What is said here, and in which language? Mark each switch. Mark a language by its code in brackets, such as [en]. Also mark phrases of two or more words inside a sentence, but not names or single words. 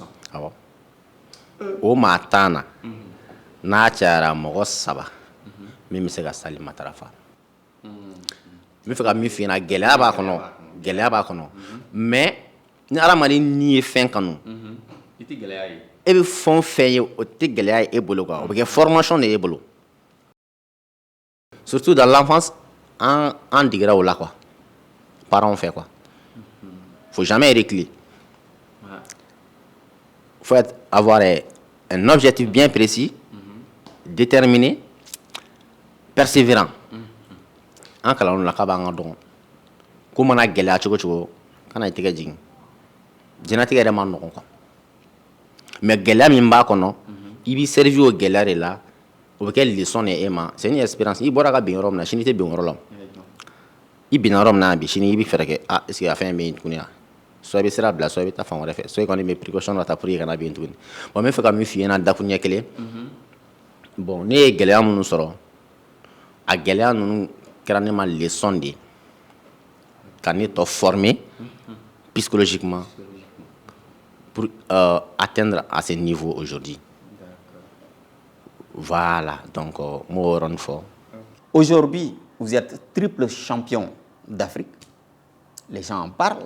[bm] awɔ o maa tan na n'a cayara mɔgɔ 3 min bɛ se ka sali matarafa n bɛ fɛ ka min f'i ɲɛna gɛlɛya b'a kɔnɔ mais ni hadamaden n'i ye fɛn kanu I tɛ gɛlɛya ye. e bɛ fɛn o fɛn ye o tɛ gɛlɛya ye e bolo quoi o bɛ kɛ formation de ye e bolo [fr] surtout dans l'enfance [bm] an digera o la quoi [fr] parents fait quoi faut jamais reculer faut avoir un objectif bien précis déterminé persévérant [bm] an kalanw la k'a b'an ka dɔn ko mana gɛlɛya cogo cogo kana i tɛgɛ jigin diɲɛlatigɛ yɛrɛ ma nɔgɔn quoi mais gɛlɛya min b'a kɔnɔ i b'i servir o gɛlɛya de la o bɛ kɛ leçon de e ma [fr] c'est une expérience [bm] i bɔra ka bin yɔrɔ min na sini i tɛ bin o yɔrɔ la i binna yɔrɔ min na bi sini i bɛ fɛɛrɛ kɛ [fr] est ce que [bm] a fɛn bɛ yen tuguni wa soit i bɛ sira bila soit i bɛ taa fan wɛrɛ fɛ soit i kɔni bɛ précaution dɔ ta [fr] pour que [bm] i kana bin tuguni bon n bɛ fɛ ka min f'i ɲɛna dakuruɲɛ kelen bon ne ye gɛlɛya minnu sɔrɔ a gɛlɛya ninnu kɛra ne ma leçon de ye ka ne tɔ [fr] former psychologiquement pour atteindre à ce niveau aujourd'hui. Voilà, donc moi Aujourd'hui, vous êtes triple champion d'Afrique. Les gens en parlent.